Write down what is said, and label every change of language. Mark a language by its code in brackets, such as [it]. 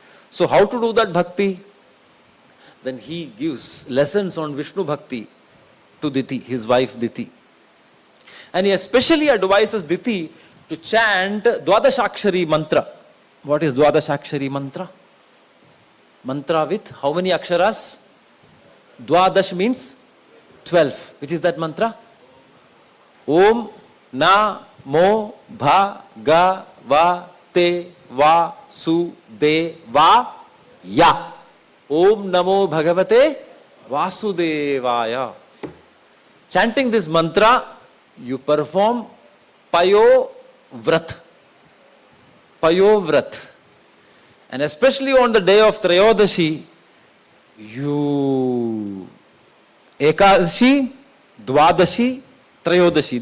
[en] So how to do that bhakti? Then he gives lessons on Vishnu bhakti to Diti, his wife Diti. And he especially advises Diti to chant Dwadashakshari mantra. What is Dwadashakshari mantra? Mantra with how many aksharas? Dwadash means 12. Which is that mantra? [sa] Om Na Mo Bha Ga Va Te Va Su De Va Ya. Om Namo Bhagavate Vasudevaya. [en] Chanting this mantra, you perform Payo Vrat. Payo Vrat. And especially on the day of Trayodashi, you Ekadashi, Dwadashi, Trayodashi.